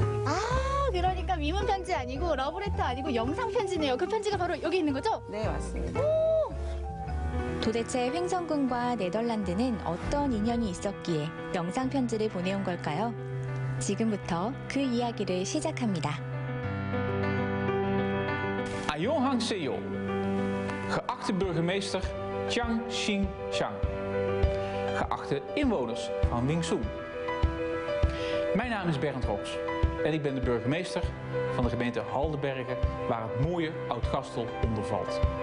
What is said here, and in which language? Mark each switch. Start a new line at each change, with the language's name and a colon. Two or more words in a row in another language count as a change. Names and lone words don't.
Korean: 아, 그러니까 미문 편지 아니고 러브레터 아니고 영상 편지네요. 그 편지가 바로 여기 있는 거죠? 네, 맞습니다. 도대체 횡성군과 네덜란드는 어떤 인연이 있었기에 영상 편지를 보내온 걸까요? 지금부터 그 이야기를 시작합니다. 안녕하세요,
Dutch: geachte burgemeester Chiang Ching-chang, geachte inwoners van Wingsoen. Mijn naam is Bernd Rops en ik ben de burgemeester van de gemeente Haldenbergen, waar het mooie Oud-Gastel onder valt.